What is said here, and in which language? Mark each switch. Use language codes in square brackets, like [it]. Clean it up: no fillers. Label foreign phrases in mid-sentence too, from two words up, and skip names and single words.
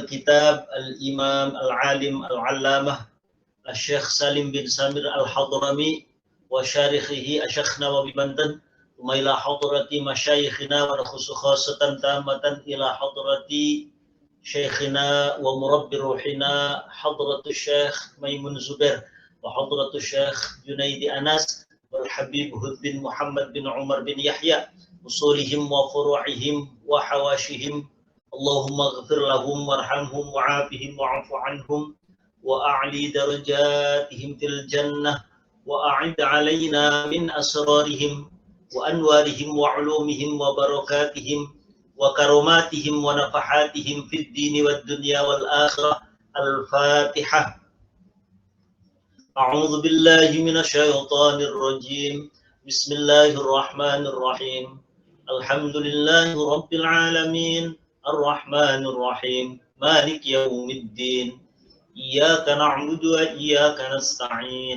[ar] كتاب الإمام العالم العلامة Syekh Salim bin Samir al-Hadrami وشارحه Syekh Nawawi Banten, وإلى حضرة مشايخنا ونخص خاصة تامة إلى حضرة شيخنا ومربي روحنا حضرة Syekh Maimun Zubair وحضرة Syekh Junaidi Anas wal Habib Hud bin Muhammad bin Umar bin Yahya, أصولهم وفروعهم وحواشيهم. اللهم اغفر لهم وارحمهم وعافهم واعف عنهم وأعل درجاتهم في الجنة وأعد علينا من أسرارهم وأنوارهم وعلومهم وبركاتهم وكراماتهم ونفحاتهم في الدين والدنيا والآخرة. Al-Fatihah. أعوذ بالله من الشيطان الرجيم. بسم الله الرحمن الرحيم الحمد لله رب العالمين الرحمن الرحيم مالك يوم الدين. إياك نعبد وإياك نستعين.